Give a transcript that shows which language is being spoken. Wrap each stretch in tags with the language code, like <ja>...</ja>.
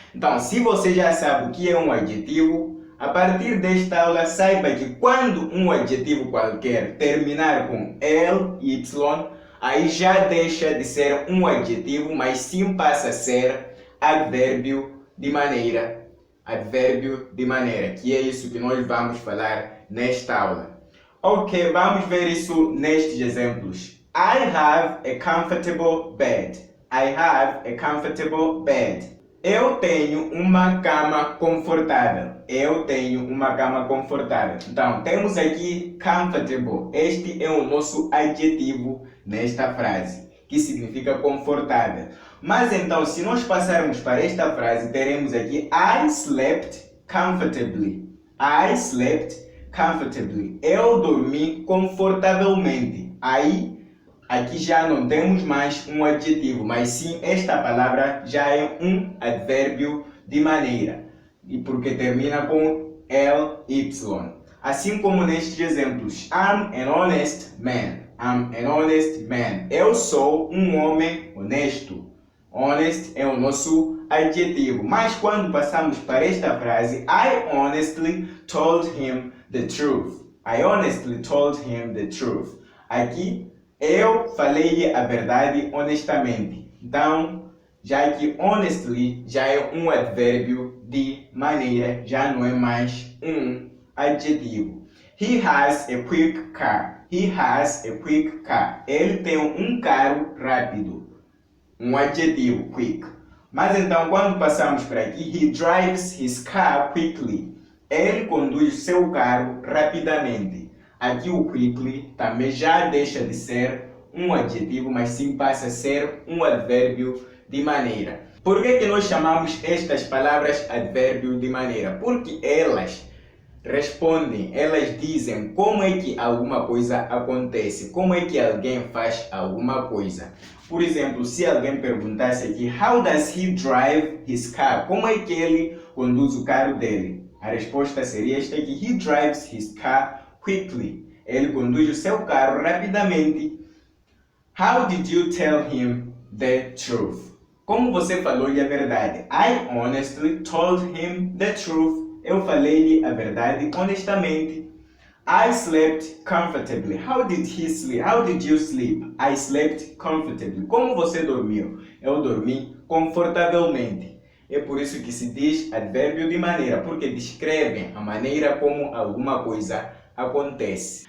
<pt>Então, se você já sabe o que é um adjetivo, a partir desta aula saiba que quando um adjetivo qualquer terminar com L, Y, aí já deixa de ser um adjetivo, mas sim passa a ser advérbio de maneira. Advérbio de maneira, que é isso que nós vamos falar nesta aula. Ok, vamos ver isso nestes exemplos.</pt> <en>I have a comfortable bed. I have a comfortable bed.</en> <pt>Eu tenho uma cama confortável. Eu tenho uma cama confortável. Então, temos aqui comfortable. Este é o nosso adjetivo nesta frase, que significa confortável. Mas então, se nós passarmos para esta frase, teremos aqui</pt> <en>I slept comfortably. I slept comfortably.</en> <pt>Eu dormi confortavelmente. Aí, aqui já não temos mais um adjetivo, mas sim esta palavra já é um advérbio de maneira. E porque termina com ly. Assim como nestes exemplos.</pt> <en>I'm an honest man. I'm an honest man.</en> <pt>Eu sou um homem honesto. Honest é o nosso adjetivo. Mas quando passamos para esta frase,</pt> <en>I honestly told him the truth. I honestly told him the truth.</en> <pt>Aqui, eu falei a verdade honestamente. Então, já que honestly já é um advérbio de maneira, já não é mais um adjetivo.</pt> <en>He has a quick car. He has a quick car.</en> <pt>Ele tem um carro rápido. Um adjetivo, quick. Mas então, quando passamos para aqui,</pt> <en>he drives his car quickly.</en> <pt>Ele conduz seu carro rapidamente. Aqui o quickly também já deixa de ser um adjetivo, mas sim passa a ser um advérbio de maneira. Por que nós chamamos estas palavras advérbio de maneira? Porque elas respondem, elas dizem como é que alguma coisa acontece, como é que alguém faz alguma coisa. Por exemplo, se alguém perguntasse aqui,</pt> <en>how does he drive his car?</en> <pt>Como é que ele conduz o carro dele? A resposta seria esta aqui,</pt> <en>he drives his car quickly.</en> <pt>Ele conduz o seu carro rapidamente.</pt> <en>How did you tell him the truth?</en> <pt>Como você falou-lhe a verdade?</pt> <en>I honestly told him the truth.</en> <pt>Eu falei-lhe a verdade honestamente.</pt> <en>I slept comfortably. How did he sleep? How did you sleep? I slept comfortably.</en> <pt>Como você dormiu? Eu dormi confortavelmente. É por isso que se diz advérbio de maneira, porque descreve a maneira como alguma coisa acontece.</pt>